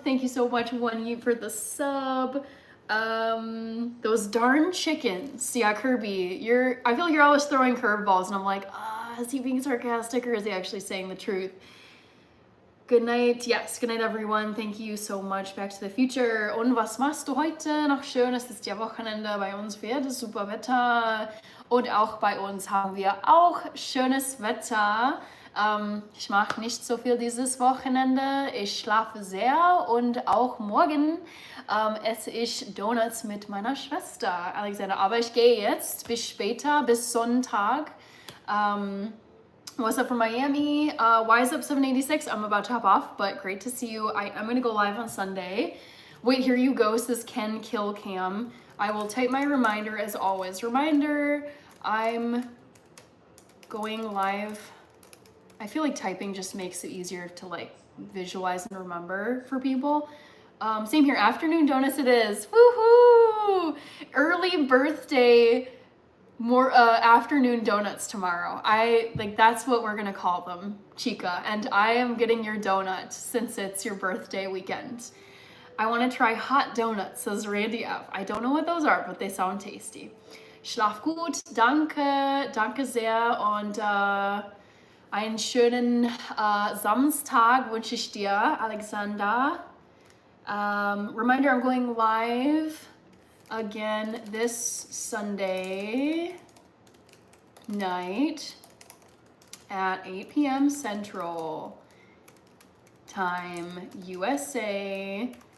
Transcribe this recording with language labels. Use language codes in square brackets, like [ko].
[en] Thank you so much, One Yeep, for the sub. Those darn chickens. Yeah, Kirby, I feel like you're always throwing curveballs, and I'm like, is he being sarcastic or is he actually saying the truth? Good night. Yes, good night, everyone. Thank you so much. Back to the Future. [de] Und was machst du heute noch schön? Es ist ja Wochenende. Bei uns wird es super Wetter. Und auch bei uns haben wir auch schönes Wetter. Ich mache nicht so viel dieses Wochenende. Ich schlafe sehr, und auch morgen esse ich Donuts mit meiner Schwester Alexander. Aber ich gehe jetzt bis später, bis Sonntag. [en] What's up from Miami? Wise up 786. I'm about to hop off, but great to see you. I'm going to go live on Sunday. Wait, here you go, says Ken Kill Cam. I will type my reminder as always. Reminder, I'm going live. I feel like typing just makes it easier to like visualize and remember for people. Same here, afternoon donuts it is. Woohoo! Early birthday, more afternoon donuts tomorrow. That's what we're gonna call them, Chica. And I am getting your donut since it's your birthday weekend. I want to try hot donuts, says Randy F. I don't know what those are, but they sound tasty. [de] Schlaf gut, danke sehr, und einen schönen Samstag wünsche ich dir, Alexander. [en] Reminder, I'm going live again this Sunday night at 8 p.m. Central Time, USA.